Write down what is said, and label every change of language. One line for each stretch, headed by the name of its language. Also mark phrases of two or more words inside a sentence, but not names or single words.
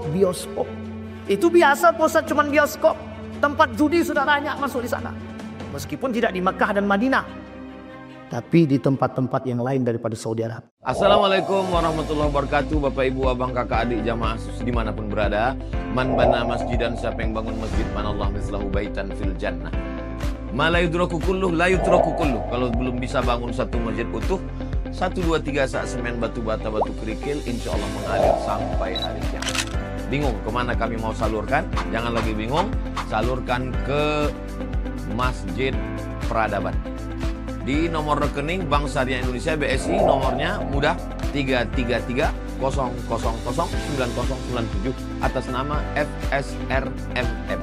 Indonesian: Itu biasa pusat cuman bioskop. Tempat judi sudah banyak masuk di sana. Meskipun tidak di Mekah dan Madinah, tapi di tempat-tempat yang lain daripada Saudi Arabia.
Arabic: السلام عليكم ورحمة الله وبركاته.
Indonesian: Bapak ibu abang kakak adik jamaah dimanapun berada.
Arabic: من بنى مسجدا,
Indonesian: siapa yang bangun masjid,
Arabic: من الله مثله بيتا في الجنة. ما لا يدرك كله، لا يترك كله.
Indonesian: Kalau belum bisa bangun satu masjid utuh, 1, 2, 3 sak semen batu bata batu kerikil,
Arabic: إن شاء الله
Indonesian: mengalir sampai hari kiamat. Bingung kemana kami mau salurkan? Jangan lagi bingung, salurkan ke Masjid Peradaban. Di nomor rekening Bank Syariah Indonesia BSI, nomornya mudah 33300009097 atas nama FSRMM.